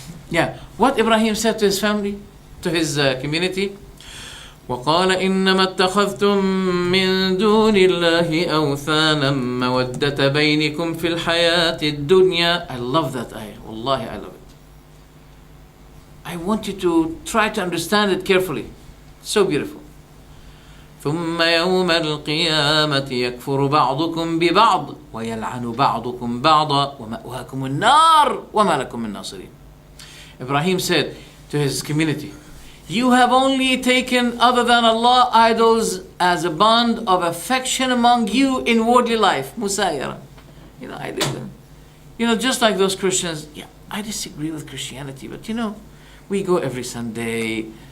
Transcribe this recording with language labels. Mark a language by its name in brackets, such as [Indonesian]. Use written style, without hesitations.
[English] Yeah, what Ibrahim said to his family, to his community. [Arabic] وقال إنما اتخذتم من دون الله أوثانا مودة بينكم في الحياة الدنيا. [English] I love that ayah. Wallahi, I love it. I want you to try to understand it carefully. So beautiful. [Arabic] ثم يوم القيامة يكفر بعضكم ببعض ويلعن بعضكم بعضا ومأواكم النار وما لكم من ناصرين. [English] Ibrahim said to his community, You have only taken other than Allah idols as a bond of affection among you in worldly life. Musayara. I live them. Just like those Christians. Yeah, I disagree with Christianity, but we go every Sunday.